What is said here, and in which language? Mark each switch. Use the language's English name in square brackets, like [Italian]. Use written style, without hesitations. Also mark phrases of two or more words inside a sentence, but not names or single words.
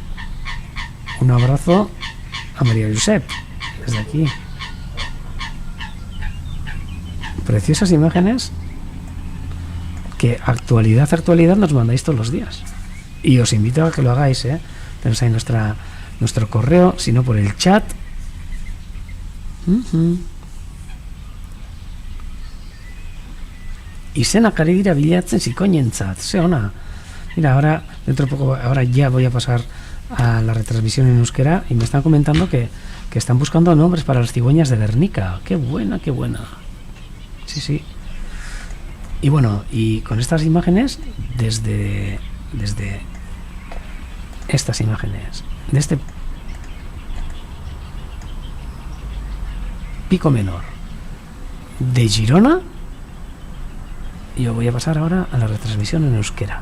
[Spanish] Un abrazo a María Josep desde aquí. Preciosas imágenes que actualidad nos mandáis todos los días, y os invito a que lo hagáis. Tenéis ahí nuestro correo, si no por el chat. [Basque] Izenak ari dira bilatzen zikoinentzat, ze ona. [Spanish] Mira, ahora dentro de poco, ahora ya voy a pasar a la retransmisión en euskera y me están comentando que están buscando nombres para las cigüeñas de Guernica. Qué buena, qué buena. Sí, sí. Y bueno, y con estas imágenes, desde estas imágenes, de este pico menor de Girona, yo voy a pasar ahora a la retransmisión en euskera.